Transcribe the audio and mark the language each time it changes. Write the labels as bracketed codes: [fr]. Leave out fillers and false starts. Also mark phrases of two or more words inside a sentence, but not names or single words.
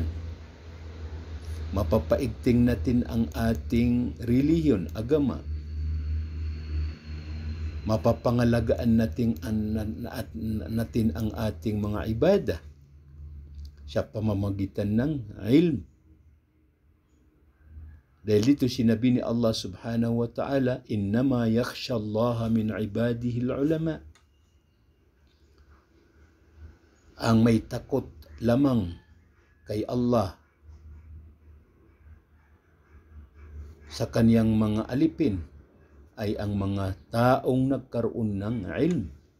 [tl] Mapapaigting natin ang ating relihiyon, agama. Mapapangalagaan natin ang ating mga ibadah sa pamamagitan ng ilm. Dahil dito sinabi ni Allah [ar] سبحانه وتعالى, إنما يخشى الله من عباده العلماء. [tl] Ang may takot lamang kay Allah sa kaniyang mga alipin ay ang mga taong nagkaroon ng ilm.